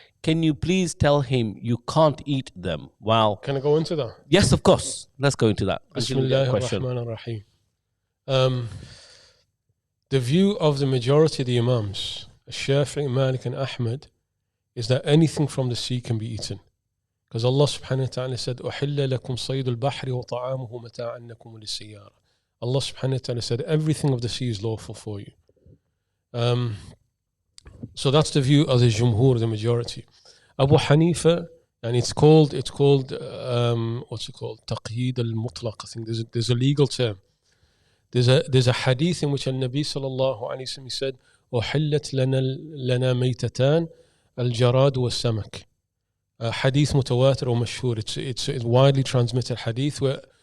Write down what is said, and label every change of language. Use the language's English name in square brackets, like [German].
[English] Can you please tell him you can't eat them? Wow. Can I go into that? Yes, of course. Let's go into that. Bismillahirrahmanirrahim. The view of the majority of the imams, Shafi'i, Malik and Ahmed, is that anything from the sea can be eaten. Because Allah subhanahu wa ta'ala said, [Arabic] أُحِلَّ لَكُمْ صَيْدُ الْبَحْرِ وَطَعَامُهُ مَتَاعًا لَكُمْ وَلِلسِّيَّارَةِ. [English] Allah subhanahu wa ta'ala said, everything of the sea is lawful for you. So that's the view of the Jumhur, the majority. Abu Hanifa, and it's called what's it called? Taqyid al-Mutlaq. I think there's a legal term. There's a hadith in which Nabi sallallahu alayhi wa sallam said, [Arabic] أُحِلَّتْ لَنَا مَيْتَتَانِ الْجَرَادُ وَالسَّمَكِ. [English] Hadith mutawatir or mashhur. It's widely transmitted hadith where